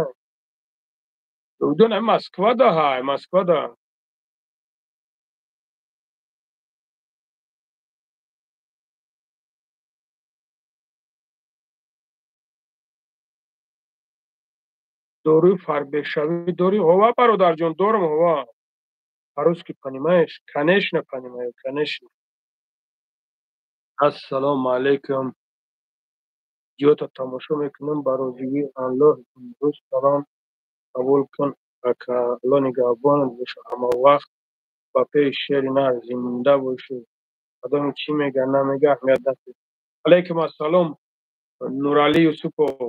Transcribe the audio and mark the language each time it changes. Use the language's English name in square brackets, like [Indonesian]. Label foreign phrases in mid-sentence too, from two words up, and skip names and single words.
[Tajik] Ҷовидон Москвада ҳай, Москвада. Дорӯи фарбешавӣ дорӣ? Ҳова бародарҷон, дорам ҳова. [Russian] По-русски понимаешь? Конечно понимаю, конечно. [Tajik] Ассалому алайкум. Видеото тамошо мекунам ба розигии Аллоҳ. Имрӯз салом қабул кун ака. Аллоҳ нигаҳбонат боша ҳамавақт. ба пеш шери нар зинда бошӣ. Одами чӣ мега намега аҳамият надорад. Алайкум ассалом Нуралӣ Юсупов.